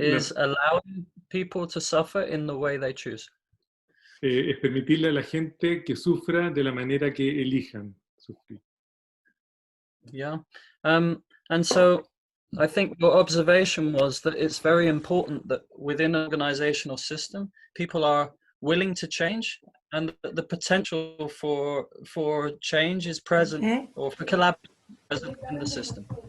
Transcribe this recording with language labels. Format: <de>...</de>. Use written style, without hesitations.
<en>is allowing people to suffer in the way they choose.</en> <es>Es permitirle a la gente que sufra de la manera que elijan sufrir.</es> <en>Yeah. And so I think your observation was that it's very important that within an organizational system, people are willing to change and that the potential for change is present or for collaboration present in the system.</en>